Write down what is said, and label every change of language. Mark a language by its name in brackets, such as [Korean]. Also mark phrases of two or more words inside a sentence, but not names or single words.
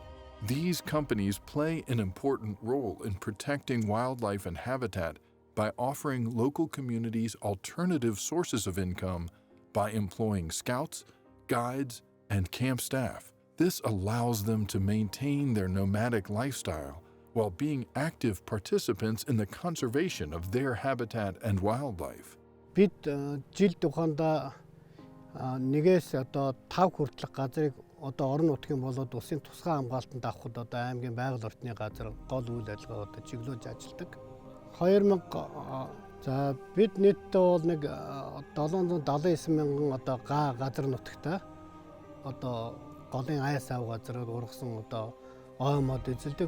[English] These companies play an important role in protecting wildlife and habitat by offering local communities alternative sources of income by employing scouts, guides, and camp staff. This allows them to maintain their nomadic lifestyle while being active participants in the conservation of their habitat and wildlife. [Mongolian] Бид жил тухайда нэгээс одоо 5 хүртэлх газрыг одоо орон нутгийн болоод улсын тусгай хамгаалтанд авахд одоо аймгийн байгаль орчны газар гол үйл ажиллагаа одоо чиглүүлж ажилладаг. 2000 за бид нийтдээ бол нэг 779 мянган одоо га газар нутагтай одоо голын аяс ав газраар ургасан одоо оймод эзэлдэг.